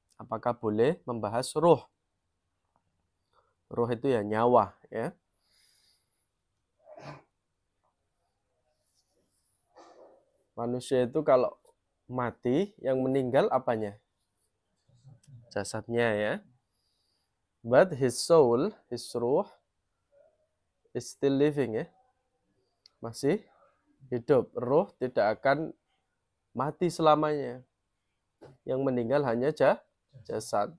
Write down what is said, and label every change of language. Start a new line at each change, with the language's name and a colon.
Indonesian: Apakah boleh membahas ruh? Ruh itu ya nyawa, ya. Manusia itu kalau mati, yang meninggal apanya? Jasadnya, ya.
English: But his soul, his ruh, is still living,
Indonesian: ya. Masih hidup. Ruh tidak akan mati selamanya. Yang meninggal hanya jasad.